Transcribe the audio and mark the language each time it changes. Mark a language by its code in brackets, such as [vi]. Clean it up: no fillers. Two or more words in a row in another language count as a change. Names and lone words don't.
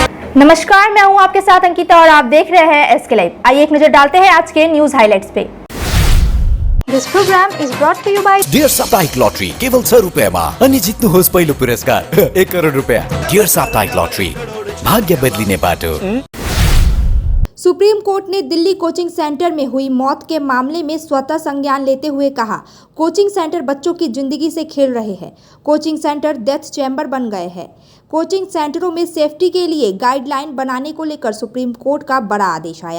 [hi] नमस्कार, मैं हूं आपके साथ अंकिता और आप देख रहे हैं एसके लाइव। आइए एक नजर डालते हैं आज के [en] news highlights [hi] पे। [en] This program is brought to you by [ne] डियर साप्ताहिक लॉटरी केवल 100 रुपयामा अनि जित्नुहोस् पहिलो पुरस्कार 1 करोड रुपया। डियर साप्ताहिक लॉटरी, भाग्य बदलिने बाटो। [hi] सुप्रीम कोर्ट ने दिल्ली [en] coaching centre [hi] में हुई मौत के मामले में स्वतः संज्ञान लेते हुए कहा, [en] coaching centre [hi] बच्चों की जिंदगी से खेल रहे हैं। [en] coaching centre death chamber [hi] बन गए हैं। [en] coaching centres [hi] में सेफ्टी के लिए गाइडलाइन बनाने को लेकर सुप्रीम कोर्ट का बड़ा आदेश आया।